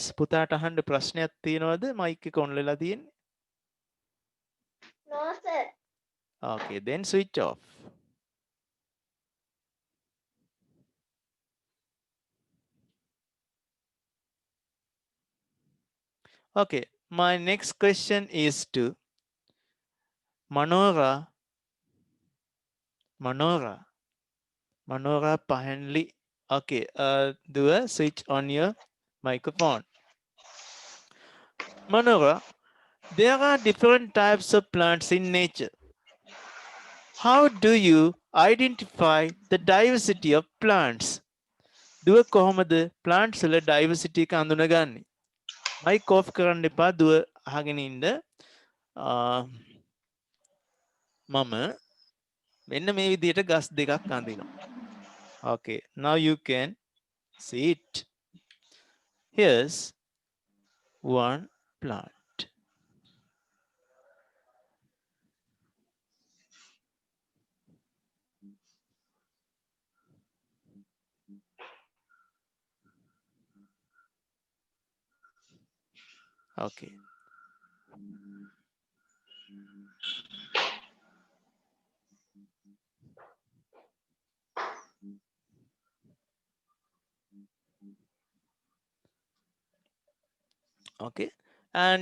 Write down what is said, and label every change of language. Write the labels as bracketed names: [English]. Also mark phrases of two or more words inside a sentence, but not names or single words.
[Sinhala] පුතාට අහන්න ප්‍රශ්නයක් තියෙනවද? මයික් එක ඔන් වෙලා තියෙන්නේ. [English] No, sir. okay then switch off. okay my next question is to Manora Pahenli. okay do a switch on your microphone. Manora, there are different types of plants in nature. How do you identify the diversity of plants? [Sinhala] දුව කොහොමද plants වල diversity එක අඳුනගන්නේ? [English] mic off [Sinhala] කරන්න එපා දුව අහගෙන ඉන්න. මම මෙන්න මේ විදිහට ගස් දෙකක් අඳිනවා. [English] okay now you can see it. here's one plant. okay okay and